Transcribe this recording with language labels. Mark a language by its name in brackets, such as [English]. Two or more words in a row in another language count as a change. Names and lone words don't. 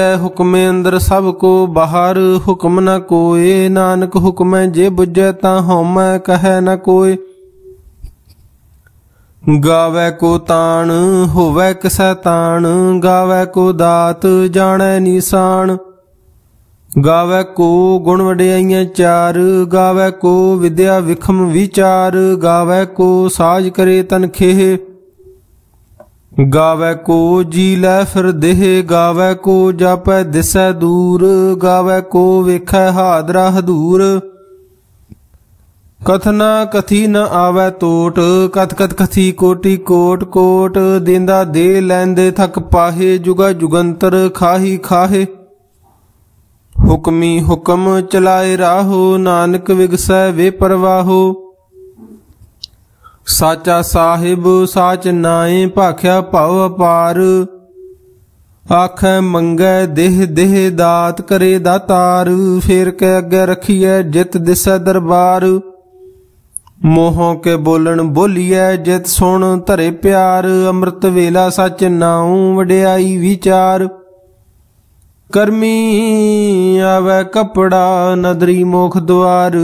[Punjabi] ਹੁਕਮੇ ਅੰਦਰ ਸਭ ਕੋ ਬਾਹਰ ਹੁਕਮ ਨ ਕੋਇ। ਨਾਨਕ ਹੁਕਮੈ ਜੇ ਬੁਝੈ ਤਾਂ ਹਉਮੈ ਕਹੈ ਨ ਕੋਇ। ਗਾਵੈ ਕੋ ਤਾਣ ਹੋਵੈ ਕਿਸੈ ਤਾਣ। ਗਾਵੈ ਕੋ ਦਾਤ ਜਾਣੈ ਨੀਸਾਣ। ਗਾਵੈ ਕੋ ਗੁਣ ਵਡਿਆਈਆਂ ਚਾਰ। ਗਾਵੈ ਕੋ ਵਿਦਿਆ ਵਿਖਮ ਵੀਚਾਰ। ਗਾਵੈ ਕੋ ਸਾਜ ਕਰੇ ਤਨ ਖੇਹ। ਗਾਵੈ ਕੋ ਜੀ ਲੈ ਫਿਰ ਦੇਹ। ਗਾਵੈ ਕੋ ਜਾਪੈ ਦਿਸੈ ਦੂਰ। ਗਾਵੈ ਕੋ ਵੇਖੈ ਹਾਦਰਾ ਹਦੂਰ। ਕਥਨਾ ਕਥੀ ਨ ਆਵੈ ਤੋਟਿ। ਕਥਿ ਕਥਿ ਕਥੀ ਕੋਟੀ ਕੋਟਿ ਕੋਟਿ। ਦੇਂਦਾ ਦੇ ਲੈਂਦੇ ਥਕਿ ਪਾਹਿ। ਜੁਗਾ ਜੁਗੰਤਰਿ ਖਾਹੀ ਖਾਹਿ। ਹੁਕਮੀ ਹੁਕਮੁ ਚਲਾਏ ਰਾਹੁ। ਨਾਨਕ ਵਿਗਸੈ ਵੇਪਰਵਾਹੁ। ਸਾਚਾ ਸਾਹਿਬੁ ਸਾਚੁ ਨਾਇ ਭਾਖਿਆ ਭਾਉ ਅਪਾਰੁ। ਆਖਹਿ ਮੰਗਹਿ ਦੇਹਿ ਦੇਹਿ ਦਾਤਿ ਕਰੇ ਦਾਤਾਰੁ। ਫੇਰਿ ਕਿ ਅਗੈ ਰਖੀਐ ਜਿਤੁ ਦਿਸੈ ਦਰਬਾਰੁ। ਮੁਹੌ ਕਿ ਬੋਲਣੁ ਬੋਲੀਐ ਜਿਤੁ ਸੁਣਿ ਧਰੇ ਪਿਆਰੁ। ਅੰਮ੍ਰਿਤ ਵੇਲਾ ਸਚੁ ਨਾਉ ਵਡਿਆਈ ਵੀਚਾਰੁ। ਕਰਮੀ ਆਵੈ ਕਪੜਾ ਨਦਰੀ ਮੋਖੁ ਦੁਆਰੁ।